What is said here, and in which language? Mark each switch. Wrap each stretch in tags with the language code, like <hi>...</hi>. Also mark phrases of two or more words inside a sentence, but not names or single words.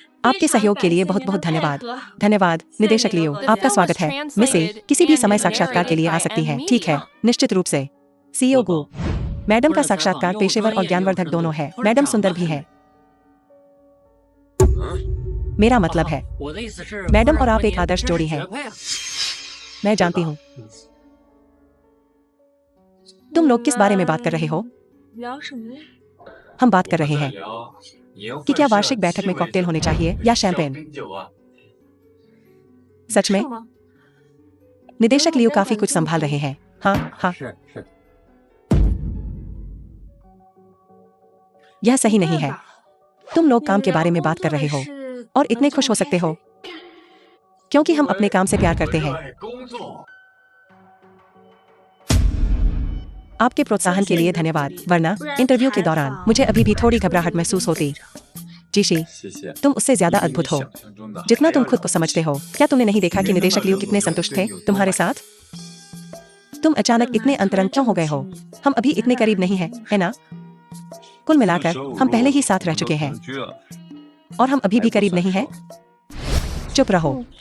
<hi>आपके सहयोग के लिए बहुत बहुत धन्यवाद। धन्यवाद, निदेशक लियो, आपका स्वागत है। मिसे किसी भी समय साक्षात्कार के लिए आ सकती हैं, ठीक है? निश्चित रूप से। सीईओ गो, मैडम का साक्षात्कार पेशेवर और ज्ञानवर्धक दोनों है। मैडम सुंदर भी है। मेरा मतलब है,</hi> <zh>我的意思是，</zh> <hi>मैडम और आप एक आदर्श जोड़ी हैं।</hi> <zh>学会啊</zh> <hi>मैं जानती हूँ। तुम लोग किस बारे में बात कर रहे हो?</hi> <zh>聊什么呀？</zh> <hi>हम बात कर रहे हैं</hi> <zh>聊年</zh> <hi>कि</hi> <zh>会</zh> <hi>क्या</hi> <zh>上</zh> <hi>वार्षिक बैठक में</hi> <zh>鸡尾</zh> <hi>कॉकटेल</hi> <zh>酒</zh> <hi>होने चाहिए या शैंपेन?</hi> <zh>小冰酒啊</zh> <hi>सच में?</hi> <zh>是吗？</zh> <hi>निदेशक लियो काफी कुछ संभाल रहे हैं। हाँ हाँ,</hi> <zh>是是，</zh> <hi>यह सही नहीं है। तुम लोग काम के बारे में बात कर रहे हो और इतने खुश हो सकते हो क्योंकि हम अपने काम से प्यार करते हैं।</hi> <zh>热爱工作</zh> <hi>आपके प्रोत्साहन के लिए धन्यवाद, वरना इंटरव्यू के दौरान मुझे अभी भी थोड़ी घबराहट महसूस होती। जीशी,</hi> <zh>谢谢</zh> <hi>तुम उससे ज्यादा अद्भुत हो</hi> <zh>比你想象中的</zh> <hi>जितना</hi> <zh>还</zh> <hi>तुम</hi> <zh>要</zh> <hi>खुद को समझते हो। क्या तुमने नहीं देखा कि निदेशक लियो कितने संतुष्ट थे तुम्हारे साथ? तुम अचानक इतने अंतरंग क्यों हो गए हो? हम अभी इतने करीब नहीं हैं, है ना? कुल मिलाकर हम पहले ही साथ रह चुके हैं</hi> <zh>同居了</zh> <hi>और हम अभी भी करीब नहीं हैं। चुप रहो।</hi>